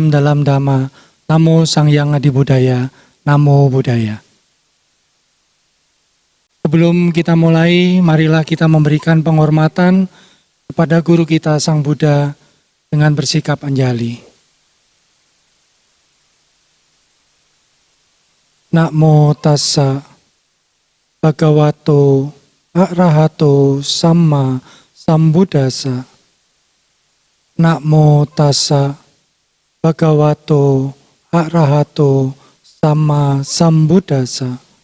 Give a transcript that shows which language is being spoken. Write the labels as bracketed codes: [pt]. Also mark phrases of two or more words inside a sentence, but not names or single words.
[id] dalam Dhamma. Namo Sang Hyang Adi Budaya. [pi] Namo Buddhaya. [id] Sebelum kita mulai, marilah kita memberikan penghormatan kepada guru kita Sang Buddha dengan bersikap anjali. [pi] Namo tassa bhagavato arahato samma sambuddhassa. Namo tassa bhagavato arahato samma sambuddhassa.